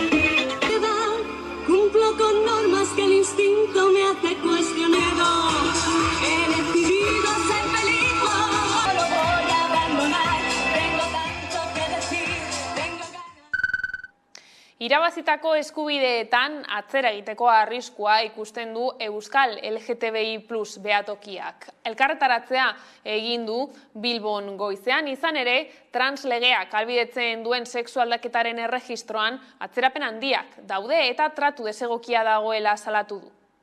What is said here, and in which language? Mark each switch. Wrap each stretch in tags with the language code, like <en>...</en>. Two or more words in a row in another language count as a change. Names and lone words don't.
<es>Cumplo con normas que el instinto me hace cuestionar. He decidido ser feliz. No lo voy a abandonar. Tengo tanto que decir. Tengo ganas.</es> <eu>Irabazitako eskubideetan atzera egiteko arriskua ikusten du Euskal LGTBI+ behatokiak. Elkarretaratzea egin du Bilbon goizean, izan ere, translegeak ahalbidetzen duen sexualdaketaren erregistroan atzerapen handiak daude eta tratu desegokia dagoela salatu du.</eu>